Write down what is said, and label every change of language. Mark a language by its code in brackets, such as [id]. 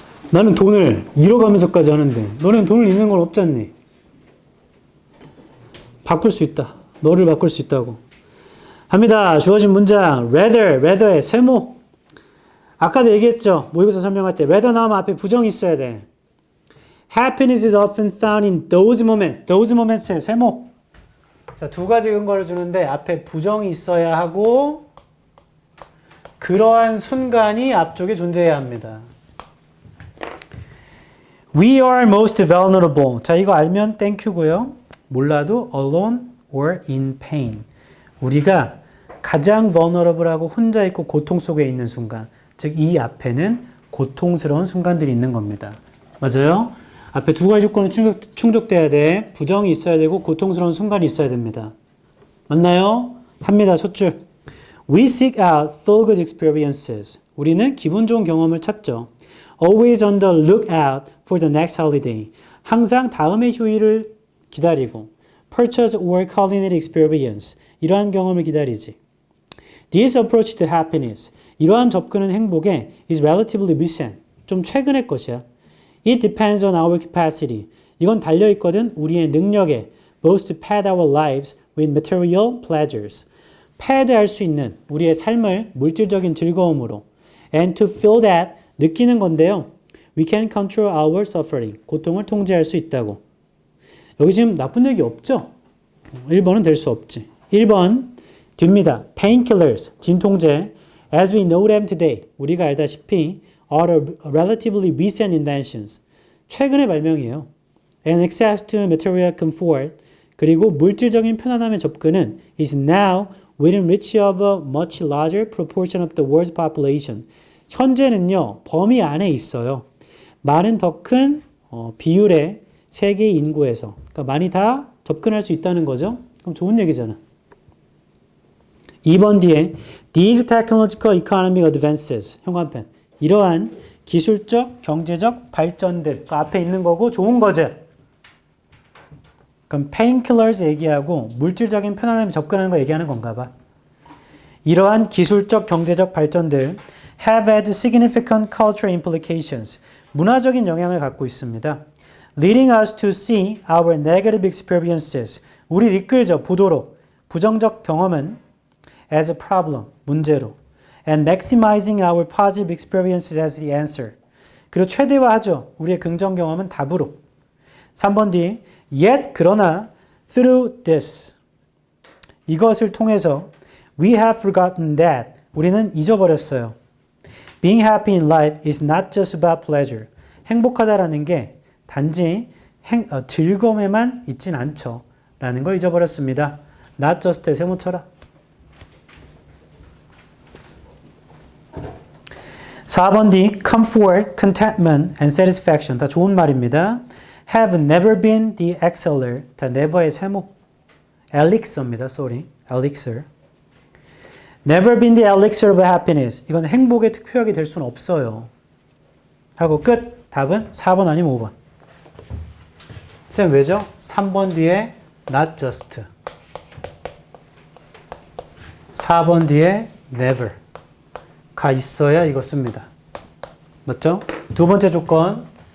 [ko] 나는 돈을 잃어가면서까지 하는데 너는 돈을 잃는 건 없지 않니? 바꿀 수 있다. 너를 바꿀 수 있다고. 합니다. 주어진 문장 rather의 세모. 아까도 얘기했죠. 모의고사 설명할 때 rather 나오면 앞에 부정이 있어야 돼. [en] Happiness is often found in those moments. [ko] those moments의 세모. 자, 두 가지 근거를 주는데 앞에 부정이 있어야 하고 그러한 순간이 앞쪽에 존재해야 합니다. [en] We are most vulnerable. [ko] 자, 이거 알면 땡큐고요. 몰라도 [en] alone or in pain. [ko] 우리가 가장 vulnerable하고 혼자 있고 고통 속에 있는 순간. 즉, 이 앞에는 고통스러운 순간들이 있는 겁니다. 맞아요? 앞에 두 가지 조건은 충족돼야 돼. 부정이 있어야 되고 고통스러운 순간이 있어야 됩니다. 맞나요? 합니다. 첫 줄. [en] We seek out feel good experiences. [ko] 우리는 기분 좋은 경험을 찾죠. [en] Always on the lookout for the next holiday. [ko] 항상 다음의 휴일을 기다리고. [en] Purchase or culinary experience. [ko] 이러한 경험을 기다리지. [en] This approach to happiness. [ko] 이러한 접근은 행복에 [en] is relatively recent. [ko] 좀 최근의 것이야. [en] It depends on our capacity. [ko] 이건 달려있거든 우리의 능력에 [en] both to pad our lives with material pleasures. [ko] 패드할 수 있는 우리의 삶을 물질적인 즐거움으로 [en] and to feel that [ko] 느끼는 건데요. [en] We can control our suffering. [ko] 고통을 통제할 수 있다고. 여기 지금 나쁜 얘기 없죠? 1번은 될 수 없지. 1번 뒤입니다. [en] Painkillers, [ko] 진통제. [en] As we know them today, [ko] 우리가 알다시피 [en] are relatively recent inventions. [ko] 최근의 발명이에요. [en] And access to material comfort, [ko] 그리고 물질적인 편안함의 접근은 [en] is now within reach of a much larger proportion of the world's population. [ko] 현재는요, 범위 안에 있어요. 많은 더 큰 비율의 세계 인구에서. 그러니까 많이 다 접근할 수 있다는 거죠. 그럼 좋은 얘기잖아. 2번 뒤에 [en] These technological economic advances, 현관펜. [ko] 이러한 기술적, 경제적 발전들. 그 앞에 있는 거고 좋은 거죠. 그럼 painkillers 얘기하고 물질적인 편안함에 접근하는 거 얘기하는 건가 봐. 이러한 기술적, 경제적 발전들 [en] have had significant cultural implications. [ko] 문화적인 영향을 갖고 있습니다. [en] Leading us to see our negative experiences. [ko] 우리를 이끌죠. 보도록. 부정적 경험은 [en] as a problem, [ko] 문제로. [en] And maximizing our positive experiences as the answer. [ko] 그리고 최대화하죠. 우리의 긍정 경험은 답으로. 3번 뒤 Yet 그러나 [en] through this [ko] 이것을 통해서 [en] we have forgotten that [ko] 우리는 잊어버렸어요. [en] Being happy in life is not just about pleasure. [ko] 행복하다라는 게 단지 즐거움에만 있진 않죠. 라는 걸 잊어버렸습니다. Not just에 세모 쳐라. 4번 뒤 [en] comfort, contentment and satisfaction [ko] 다 좋은 말입니다. [en] Have never been the exceller. [ko] 자, never의 세모. elixir입니다. sorry. elixir. [en] Never been the elixir of happiness. [ko] 이건 행복의 특효약이 될 수는 없어요. 하고 끝. 답은 4번 아니면 5번. 쌤 왜죠? 3번 뒤에 not just. 4번 뒤에 never. 가 있어야 이거 씁니다. 맞죠? 두 번째 조건.